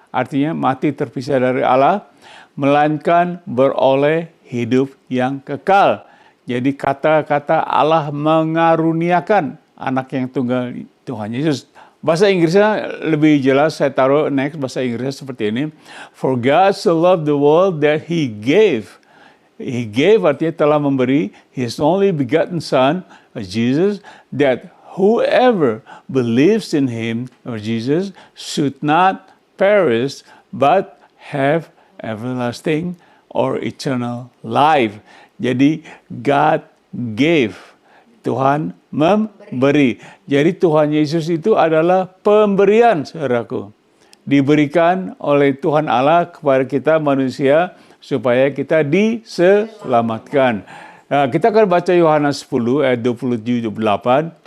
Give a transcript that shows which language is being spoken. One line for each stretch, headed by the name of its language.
Indonesian: Artinya mati terpisah dari Allah, melainkan beroleh hidup yang kekal. Jadi kata-kata Allah mengaruniakan anak yang tunggal Tuhan Yesus. Bahasa Inggrisnya lebih jelas, saya taruh next bahasa Inggrisnya seperti ini.
English: For God so loved the world that He gave. He gave
Indonesian: artinya telah memberi
English: His only begotten Son, Jesus, that whoever believes in Him, or Jesus, should not perish, but have everlasting or eternal life.
Indonesian: Jadi
English: God gave.
Indonesian: Tuhan memberi. Jadi Tuhan Yesus itu adalah pemberian, saudaraku. Diberikan oleh Tuhan Allah kepada kita manusia supaya kita diselamatkan. Nah, kita akan baca Yohanes 10 ayat 27-28.